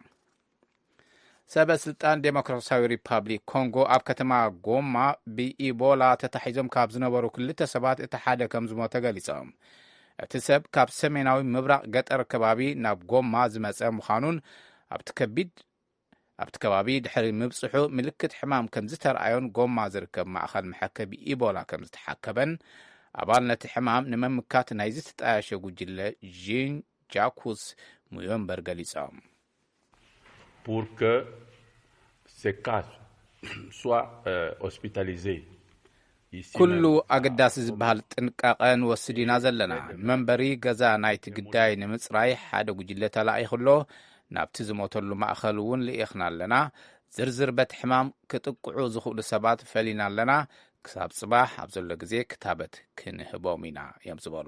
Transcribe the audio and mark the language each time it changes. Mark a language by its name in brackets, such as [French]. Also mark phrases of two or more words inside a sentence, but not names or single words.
[Tigrinya] ሰበስልጣን ዴሞክራሲያዊ ሪፐብሊክ ኮንጎ ኣብ ከተማ ጎማ ብኢቦላ ተታሒዞም ካብ ዝነበሩ 2 ሰባት እቲ ሓደ ከም ዝሞተ ገሊፆም እቲ ሰብ ካብ ሰሜናዊ ምብራቕ ገጠር ከባቢ ናብ ጎማ ዝመፀ ምዃኑን ኣብቲ ከባቢ ድሕሪ ምብፅሑ ምልክት ሕማም ከም ዝተረኣዮን ጎማ ዝርከብ ማእኸል መሐከቢ ኢቦላ ከም ዝተሓከበን ኣባል ነቲ ሕማም ንምምካት ናይ ዝተጣየሸ ጉጅለ ጂን ጃኩስ ሙዮምበር ገሊፆም [French] pour que ces cas soient hospitalisés. [Tigrinya] ኩሉ ኣገዳሲ ዝበሃል ጥንቃቐ ንወስድ ኢና ዘለና መንበሪ ገዛ ናይቲ ግዳይ ንምፅራይ ሓደ ጉጅለ ተላኢኹሎ ናብቲ ዝሞተሉ ማእኸል እውን ልኢኽና ኣለና ዝርዝር በት ሕማም ክጥቅዑ ዝኽእሉ ሰባት ፈሊና ኣለና ክሳብ ጽባሕ ኣብ ዘሎ ግዜ ክታበት ክንህቦም ኢና እዮም ዝበሉ